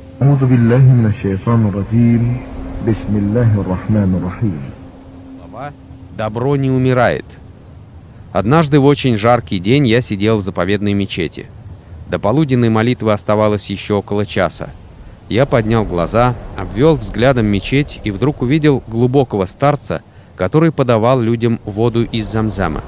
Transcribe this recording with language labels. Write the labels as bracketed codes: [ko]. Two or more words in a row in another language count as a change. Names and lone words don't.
[ar] أعوذ بالله من الشيطان الرجيم بسم الله الرحمن الرحيم. [ru] Добро не умирает. Однажды в очень жаркий день я сидел в заповедной мечети. До полуденной молитвы оставалось еще около часа. Я поднял глаза, обвел взглядом мечеть и вдруг увидел глубокого старца, который подавал людям воду из Замзама.